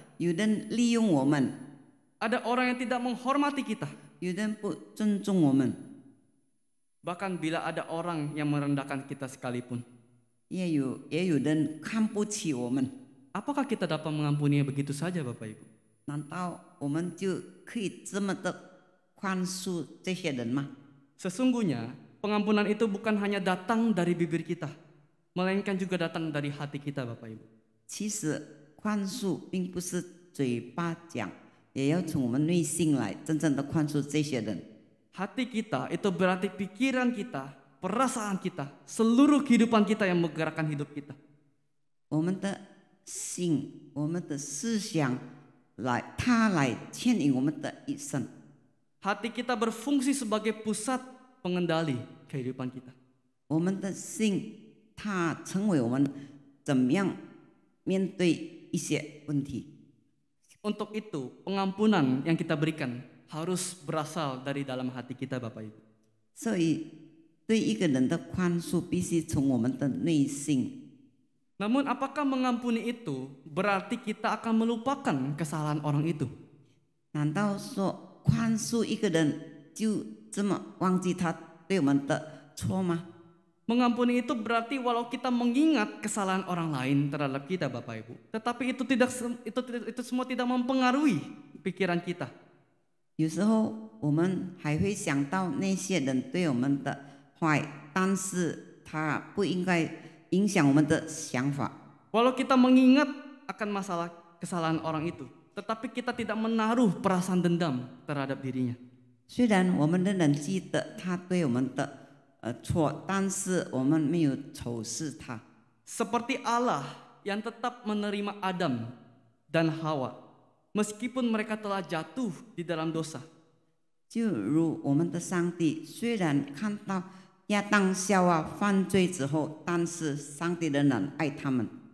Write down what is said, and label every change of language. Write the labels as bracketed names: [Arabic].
[Chinese] 有人利用我们， [Indonesian] Ada orang yang tidak menghormati kita. [Chinese] 有人不尊重我们， [Indonesian] Bahkan bila ada orang yang merendahkan kita sekalipun. [Chinese] 也有人看不起我们。 [Indonesian] Apakah kita dapat mengampuninya begitu saja, Bapak Ibu? [Chinese] 难道我们就可以这么的宽恕这些人吗？ [Indonesian] Sesungguhnya pengampunan itu bukan hanya datang dari bibir kita, melainkan juga datang dari hati kita, Bapak Ibu. [Chinese] 其实宽恕并不是嘴巴讲，也要从我们内心来真正的宽恕这些人。 [Indonesian] Hati kita itu berarti pikiran kita, perasaan kita, seluruh kehidupan kita yang menggerakkan hidup kita. [Chinese] 我们的心，我们的思想，它来牵引我们的一生。 [Indonesian] Hati kita berfungsi sebagai pusat pengendali kehidupan kita. [Chinese] 我们的心，它成为我们怎么样面对一些问题。 [Indonesian] Untuk itu, pengampunan yang kita berikan harus berasal dari dalam hati kita, Bapak Ibu. [Chinese] 所以，对一个人的宽恕必须从我们的内心 [Indonesian] Namun apakah mengampuni itu berarti kita akan melupakan kesalahan orang itu? [Chinese] 难道说宽恕一个人就这么忘记他对我们的错吗？ [Indonesian] Mengampuni itu berarti walau kita mengingat kesalahan orang lain terhadap kita, Bapak Ibu, tetapi itu semua tidak mempengaruhi pikiran kita. [Chinese] 有时候我们还会想到那些人对我们的坏，但是他不应该影响我们的想法。 [Indonesian] Walau kita mengingat akan kesalahan orang itu, tetapi kita tidak menaruh perasaan dendam terhadap dirinya. [Chinese] 虽然我们仍然记得他对我们的错，但是我们没有仇视他。 [Indonesian] Seperti Allah yang tetap menerima Adam dan Hawa, meskipun mereka telah jatuh di dalam dosa. [Chinese] 就如我们的上帝，虽然看到亚当夏娃犯罪之后，但是上帝仍然爱他们。